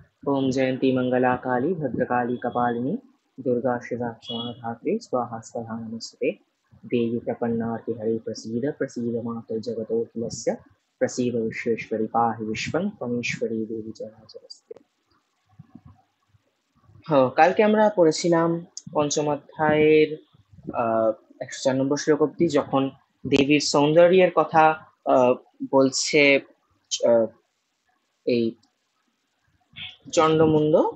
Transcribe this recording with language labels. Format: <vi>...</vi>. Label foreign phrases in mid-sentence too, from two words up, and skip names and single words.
<sa>ओम जयंती मंगला काली भद्रकाली कपालिनी दुर्गा शिवा क्षमा धात्री स्वाहा स्वधा नमस्ते। देवी प्रपन्नार्ति हरे प्रसीद प्रसीद मातु जगतोऽखिलस्य प्रसीद विश्वेश्वरी पाहि विश्वं त्वमीश्वरी देवी चराचरस्य।</sa> <bn>কালকে আমরা পড়েছিলাম পঞ্চম অধ্যায়ের 104 নম্বর শ্লোক অব্দি, যখন দেবীর সৌন্দর্যের কথা বলছে এই চন্ডমুন্ড।</bn>